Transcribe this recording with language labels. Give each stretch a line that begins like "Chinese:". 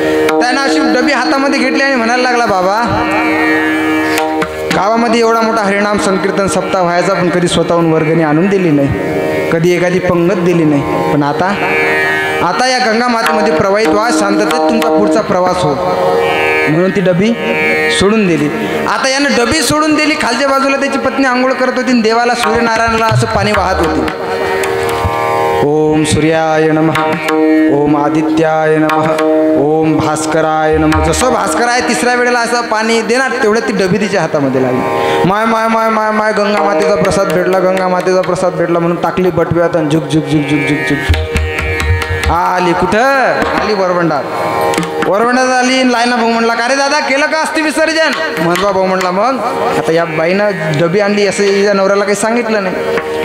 Marathi: त्यानं अशी डबी हातामध्ये घेतली आणि म्हणायला लागला, बाबा गावामध्ये एवढा मोठा हरिनाम संकीर्तन सप्ताह व्हायचा, पण कधी स्वतःहून वर्गणी आणून दिली नाही, कधी एखादी पंगत दिली नाही. पण आता या गंगा मातेमध्ये प्रवाहित व्हा, शांततेत तुमचा पुढचा प्रवास हो. म्हणून ती डबी सोडून दिली. आता यानं डबी सोडून दिली. खालच्या बाजूला त्याची पत्नी आंघोळ करत होती. देवाला सूर्यनारायणाला असं पाणी वाहत होती.
Sanskrit: ओम सूर्याय नमः, ओम आदित्याय नमः, ओम भास्कराय नमः.
Marathi: जसं भास्कर आहे तिसऱ्या वेळेला असं पाणी देणार, तेवढ्यात ती डबी तिच्या हातामध्ये लागली. माय माय माय माय माय गंगा मातेचा प्रसाद भेटला, गंगा मातेचा प्रसाद भेटला म्हणून टाकली बटव्यात आणि झुक झुक झुक झुक झुक झुक आली. कुठं आली? वरवंडात आली. लायना भाऊ म्हणला, का रे दादा केलं का अस्थि विसर्जन? मधवा भाऊ म्हणला, मग आता या बाईनं डबी आणली असं या नवऱ्याला काही सांगितलं नाही.